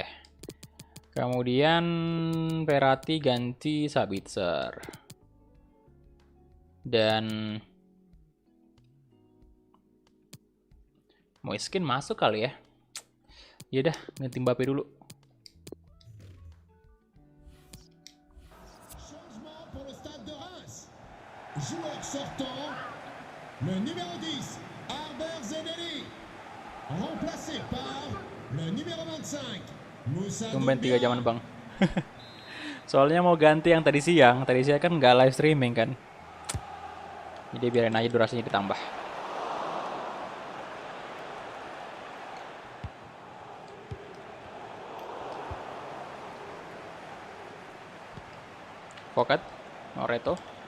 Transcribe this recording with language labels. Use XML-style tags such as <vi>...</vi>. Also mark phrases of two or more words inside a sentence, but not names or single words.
<id>Kemudian Verratti ganti Sabitzer. Dan Moiskin masuk kali ya. Yaudah, ganti Mbappe dulu.</id> <fr>Changement pour le stade de Reims. Joueur sortant, le numéro 10, Arber Zeneli. Remplacé par le numéro 25, Moussa</fr> <id>Tumben 3</id> <fr>Doumbia.</fr> <id>jaman bang. Soalnya mau ganti yang tadi siang kan nggak</id> <en>live streaming</en> <id>kan. Jadi biarin aja durasinya ditambah. Pocket, Moreto.</id>